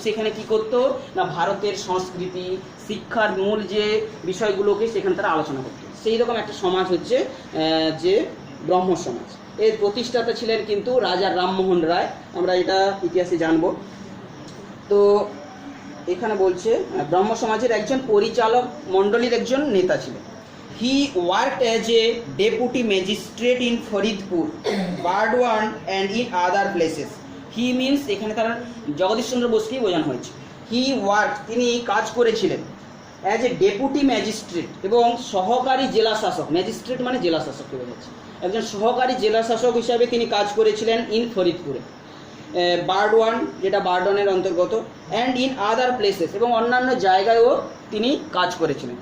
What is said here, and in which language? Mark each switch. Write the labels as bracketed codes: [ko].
[bn] সেখানে কি করতো না, ভারতের সংস্কৃতি, শিক্ষার মূল যে বিষয়গুলোকে সেখানে তারা আলোচনা করতো। সেই রকম একটা সমাজ হচ্ছে যে ব্রহ্ম সমাজ। এর প্রতিষ্ঠাতা ছিলেন কিন্তু রাজা রামমোহন রায়, আমরা এটা ইতিহাসে জানব। তো এখানে বলছে ব্রহ্ম সমাজের একজন পরিচালক মণ্ডলীর একজন নেতা ছিলেন। [en] He worked as a deputy magistrate in Faridpur, Burdwan and in other places. He means [bn] এখানে তার জগদীশচন্দ্র বোসকেই বোঝানো হয়েছে। [en] He worked, [bn] তিনি কাজ করেছিলেন [en] as a deputy magistrate [bn] এবং সহকারী জেলা শাসক, ম্যাজিস্ট্রেট মানে জেলা শাসককে বোঝাচ্ছে, একজন সহকারী জেলা শাসক হিসাবে তিনি কাজ করেছিলেন ইন ফরিদপুরে, বারডওয়ান যেটা বারডনের অন্তর্গত, [en] and in other places, [bn] এবং অন্যান্য জায়গায়ও তিনি কাজ করেছিলেন।